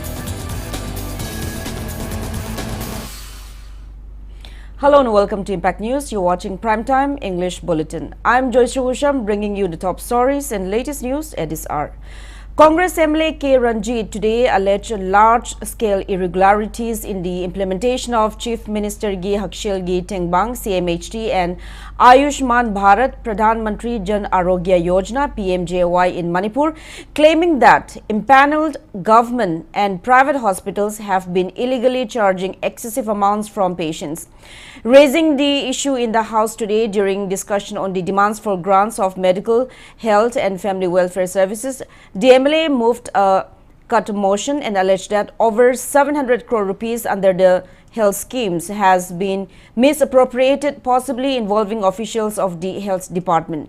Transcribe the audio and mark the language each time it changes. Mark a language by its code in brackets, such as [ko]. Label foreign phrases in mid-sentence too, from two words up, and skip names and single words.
[en] Hello and welcome to Impact News. You're watching Primetime English Bulletin. I'm JOYSHREE bringing you the top stories and latest news at this hour. Congress MLA K. Ranjit today alleged large-scale irregularities in the implementation of Chief Minister Gi Hakshil Tengbang CMHT and Ayushman Bharat Pradhan Mantri Jan Arogya Yojana PMJY in Manipur, claiming that empaneled government and private hospitals have been illegally charging excessive amounts from patients. Raising the issue in the House today during discussion on the demands for grants of medical, health and family welfare services, the MLA moved a cut motion and alleged that over 700 crore rupees under the health schemes has been misappropriated, possibly involving officials of the health department.